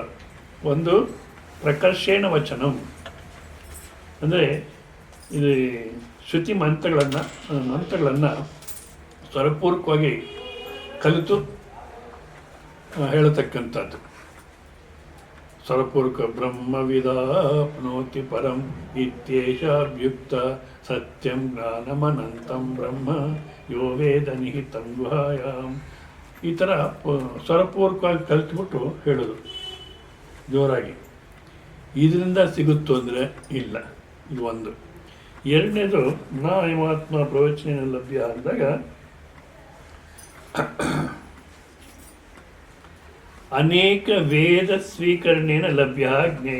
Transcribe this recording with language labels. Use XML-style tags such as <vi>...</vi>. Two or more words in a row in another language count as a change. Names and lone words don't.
<kn>ಒಂದು</kn> <sa>ಪ್ರಕರ್ಷೇಣ ವಚನಂ,</sa> <kn>ಅಂದರೆ ಇದು ಶ್ರುತಿ ಮಂತ್ರಗಳನ್ನು ಸ್ವರಪೂರ್ವಕವಾಗಿ ಕಲಿತು ಹೇಳತಕ್ಕಂಥದ್ದು.</kn> <sa>ಸ್ವರಪೂರ್ವಕ ಬ್ರಹ್ಮವಿದಾಪ್ನೋತಿ ಪರಂ ಇತ್ಯೇಷಾಭ್ಯುಕ್ತ ಸತ್ಯಂ ಜ್ಞಾನಮನಂತಂ ಬ್ರಹ್ಮ ಯೋ ವೇದ ನಿಹಿತಂ ಗುಹಾಯಾಮ್.</sa> <kn>ಈ ಥರ ಸ್ವರಪೂರ್ವಕವಾಗಿ ಕಲಿತ್ಬಿಟ್ಟು ಹೇಳೋದು ಜೋರಾಗಿ. ಇದರಿಂದ ಸಿಗುತ್ತೋ ಅಂದರೆ ಇಲ್ಲ. ಇದು ಒಂದು.</kn> <sa>ಎರಡನೇದು ನಾಯಮಾತ್ಮ ಪ್ರವಚನ ಲಭ್ಯ ಅಂದಾಗ ಅನೇಕ ವೇದ ಸ್ವೀಕರಣೇನ ಲಭ್ಯ ಜ್ಞೇಯ.</sa>